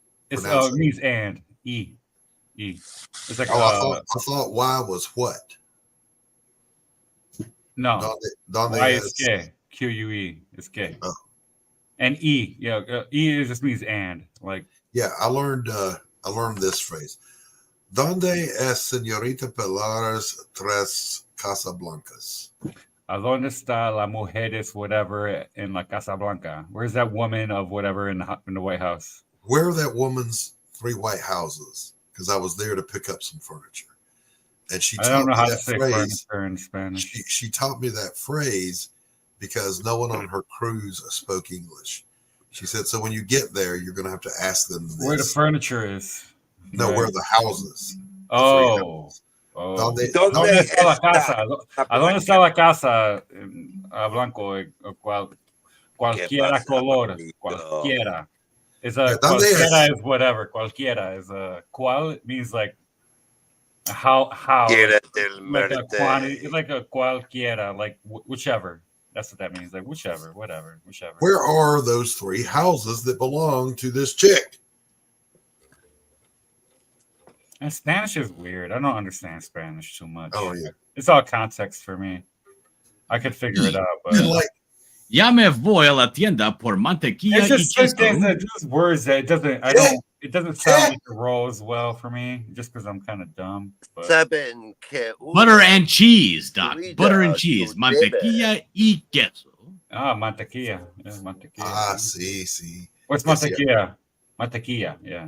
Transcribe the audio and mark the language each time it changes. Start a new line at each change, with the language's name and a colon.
English: It means and. E. It's like I thought Y was what? No. Y is gay. QUE is gay. Oh. And E, E just means and. Like yeah, I learned this phrase.
Spanish: ¿Dónde es señorita Pilares tres Casablancas? ¿A dónde está la mujeres
English: whatever in
Spanish: la Casa Blanca?
English: Where's that woman of whatever in the White House? Where are that woman's 3 white houses? Because I was there to pick up some furniture. And she taught me that phrase in Spanish. She taught me that phrase because no one on her cruise spoke English. She said, so when you get there, you're going to have to ask them this. Where the furniture is. No, where the houses.
Spanish: Oh. ¿Dónde está la casa? ¿A dónde está la casa? Blanco, cualquiera color. Cualquiera.
English: Cualquiera is whatever. Cualquiera is cual means like how like a quantity, like a cualquiera, like whichever. That's what that means. Like whichever. Where are those 3 houses that belong to this chick? And Spanish is weird. I don't understand Spanish too much. Oh yeah, it's all context for me. I could figure it out, but
Spanish: ya me voy a la tienda por mantequilla y queso.
English: Just words that it doesn't sound like it rolls well for me, just because I'm kind of dumb. But. Butter and cheese, Doc. Butter and cheese.
Spanish: Mantequilla y queso. Ah, mantequilla. Yeah, mantequilla. Ah, sí.
English: What's mantequilla? Mantequilla, yeah.